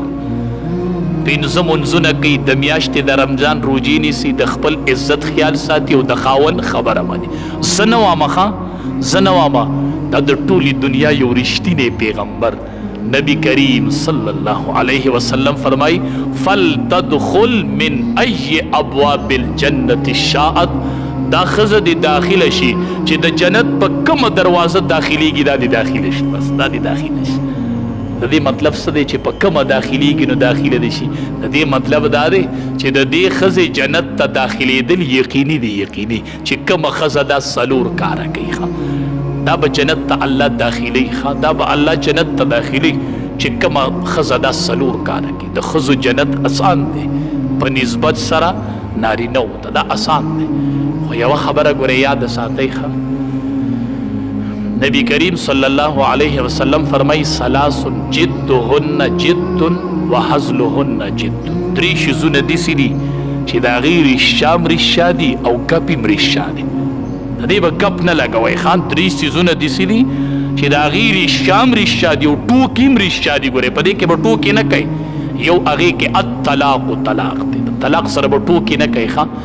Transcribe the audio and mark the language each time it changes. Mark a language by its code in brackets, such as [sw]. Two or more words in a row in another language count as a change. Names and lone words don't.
[ps] پنځه مونځونه کوي، د میاشتې د رمضان روجې نیسي، د خپل عزت خیال ساتي او د خاوند خبره مني. زه نه وامه ښه، زه نه وامه دا د ټولې دنیا یو رښتینی پیغمبر نبی کریم [ar] صلی الله علیه وسلم [ps] فرمای [ar] فلتدخل من ای ابواب الجنة شاءت، [ps] دا ښځه دې داخله شي چې د جنت په کومه دروازه داخلیږي دا دې داخله شي، بس دا دې داخله شي. د دې مطلب څه دی چې په کومه داخلیږي نو داخله دې شي؟ د دې مطلب دا دی چې د دې ښځې جنت ته داخلېدل یقیني دی، یقیني چې کومه ښځه دا څلور کاره کوي دا به جنت ته الله داخلي ښه، دا به الله جنت ته داخلي چې کومه ښځه دا څلور کاره کوي. د ښځو جنت اسان دی په نسبت سره نارینهو ته، دا اسان دی. خو یوه خبره ګورئ یاد ساتئ ښه، نبی کریم [ar] صلی الله علیه وسلم [ps] فرمای [ar] ثلاث جدهن جد وهزلهن جد، [ps] درې شیزونه داسې دي چې د هغې رښتیا هم رښتیا دي او ګپ هم رښتیا دي. د دې به ګپ نه لګوئ ښه، درې څیزونه داسې دي چې د هغې رښتیا هم رښتیا دي او ټوکې هم رښتیا دي. ګورئ په دې کې به ټوکې نه کوي. یو هغې کې الطلاق طلاق دی، د طلاق سره به ټوکې نه کوي ښه.